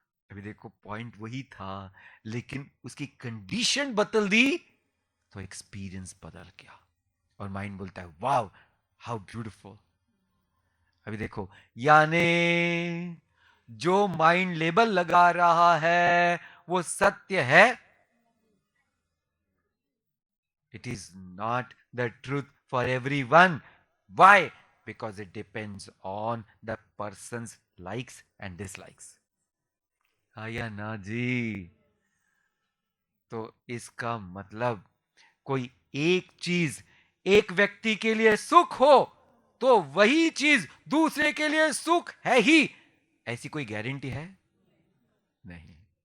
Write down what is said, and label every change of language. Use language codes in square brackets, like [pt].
[hi] अभी देखो पॉइंट वही था, लेकिन उसकी कंडीशन बदल दी तो एक्सपीरियंस बदल गया और माइंड बोलता है [en] Wow, how beautiful. [hi] अभी देखो, यानी जो माइंड लेबल लगा रहा है वो सत्य है, [en] it is not the truth for everyone. Why? Because it depends on the person's likes and dislikes. [hi] हाँ या ना जी? तो इसका मतलब कोई एक चीज एक व्यक्ति के लिए सुख हो तो वही चीज दूसरे के लिए सुख है ही, ऐसी कोई गारंटी है? नहीं।